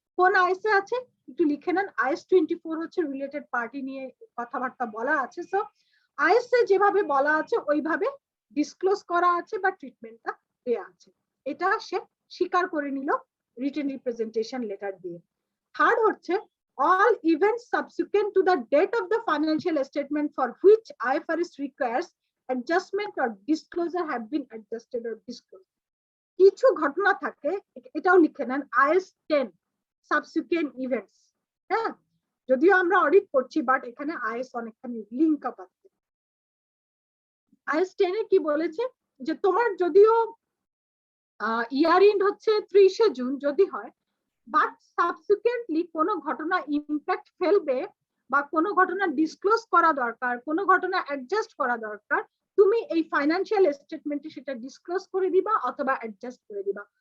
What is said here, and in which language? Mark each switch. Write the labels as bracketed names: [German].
[Bangla] কোন IS এ আছে একটু লিখে নেন, IS 24 হচ্ছে রিলেটেড পার্টি নিয়ে কথাবার্তা বলা আছে। সো IS এ যেভাবে বলা আছে ওইভাবে ডিসক্লোজ করা আছে বা ট্রিটমেন্টটা দেয়া আছে, এটা সে স্বীকার করে নিল রিটেন রিপ্রেজেন্টেশন লেটার দিয়ে। থার্ড হচ্ছে [English] all events subsequent to the date of the financial statement for which IFRS requires adjustment or disclosure have been adjusted or disclosed। [Bangla] কিছু ঘটনা থাকে, এটাও লিখে নেন, IS 10 subsequent events। হ্যাঁ, যদিও আমরা অডিট করছি বাট এখানে IS অনেকখানি লিংক আপ আছে। IS 10 এ কি বলেছে যে তোমার যদিও ইয়ার এন্ড হচ্ছে 30 জুন যদি হয়, বাট সাবসিকুয়েন্টলি কোনো ঘটনা ইম্প্যাক্ট ফেলবে বা কোনো ঘটনা ডিসক্লোজ করা দরকার, কোনো ঘটনা অ্যাডজাস্ট করা দরকার, তুমি এই ফাইন্যান্সিয়াল স্টেটমেন্টে সেটা ডিসক্লোজ করে দিবা অথবা অ্যাডজাস্ট করে দিবা।